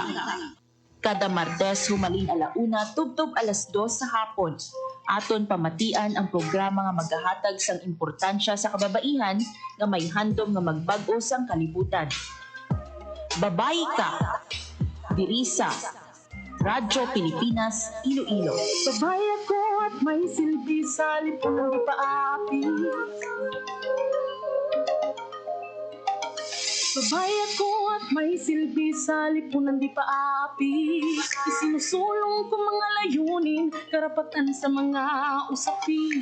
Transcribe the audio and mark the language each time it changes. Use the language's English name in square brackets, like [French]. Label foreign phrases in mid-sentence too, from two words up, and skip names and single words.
[Hiligaynon] Kada Martes humaling 1:00 tubtob 2:00 sa hapon. Aton pamatian ang programa nga magahatag sang importansya sa kababaihan nga may handom nga magbag-o sang kalibutan. Babae Ka. Diri sa Radyo Pilipinas, Iloilo. [Filipino] Babae ako at may silbi sa lipunan ng paapi. Babae ako at may silbi sa lipunan di paapi. Isinusulong ko mga layunin, karapatan sa mga usapin.